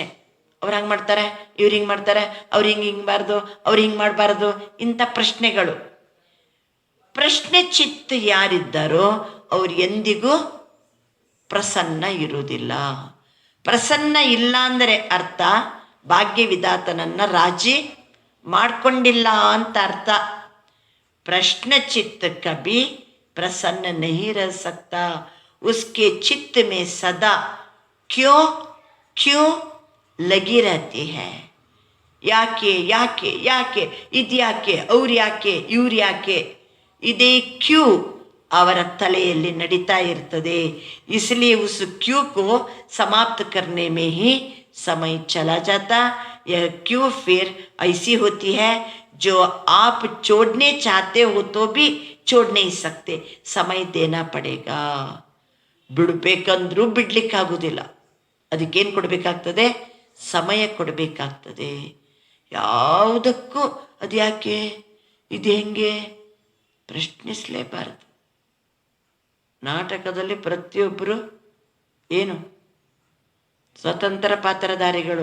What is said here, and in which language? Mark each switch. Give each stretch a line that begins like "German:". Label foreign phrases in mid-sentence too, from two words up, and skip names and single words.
Kannada: ಅವ್ರು ಹಂಗೆ ಮಾಡ್ತಾರೆ, ಇವ್ರು ಹಿಂಗೆ ಮಾಡ್ತಾರೆ, ಅವ್ರು ಹಿಂಗಬಾರ್ದು, ಅವ್ರು ಹಿಂಗೆ ಮಾಡಬಾರ್ದು, ಇಂಥ ಪ್ರಶ್ನೆಗಳು. ಪ್ರಶ್ನೆ ಚಿತ್ತ ಯಾರಿದ್ದಾರೋ ಅವ್ರು ಎಂದಿಗೂ ಪ್ರಸನ್ನ ಇರುವುದಿಲ್ಲ. ಪ್ರಸನ್ನ ಇಲ್ಲ ಅಂದರೆ ಅರ್ಥ ಭಾಗ್ಯವಿಧಾತನನ್ನು ರಾಜಿ ಮಾಡಿಕೊಂಡಿಲ್ಲ ಅಂತ ಅರ್ಥ.
Hindi: प्रश्न चित्त कभी प्रसन्न नहीं रह सकता. उसके चित्त में सदा क्यों क्यों लगी रहती है.
Kannada: ಯಾಕೆ ಯಾಕೆ ಯಾಕೆ, ಇದು ಯಾಕೆ, ಅವ್ರು ಯಾಕೆ, ಇವ್ರು ಯಾಕೆ, ಇದೇ ಕ್ಯೂ ಅವರ ತಲೆಯಲ್ಲಿ ನಡೀತಾ ಇರ್ತದೆ.
Hindi: इसलिए उस क्यू को समाप्त करने में ही समय चला जाता. यह क्यू फिर ऐसी होती है जो आप छोड़ने चाहते हो तो भी छोड़ नहीं सकते. समय देना पड़ेगा.
Kannada: ಬಿಡಬೇಕಂದ್ರೂ ಬಿಡ್ಲಿಕ್ಕಾಗೋದಿಲ್ಲ. ಅದಕ್ಕೇನು ಕೊಡಬೇಕಾಗ್ತದೆ? ಸಮಯ ಕೊಡಬೇಕಾಗ್ತದೆ. ಯಾವುದಕ್ಕೂ ಅದು ಯಾಕೆ, ಇದು ಹೆಂಗೆ ಪ್ರಶ್ನಿಸಲೇಬಾರದು. ನಾಟಕದಲ್ಲಿ ಪ್ರತಿಯೊಬ್ಬರು ಏನು ಸ್ವತಂತ್ರ ಪಾತ್ರಧಾರಿಗಳು.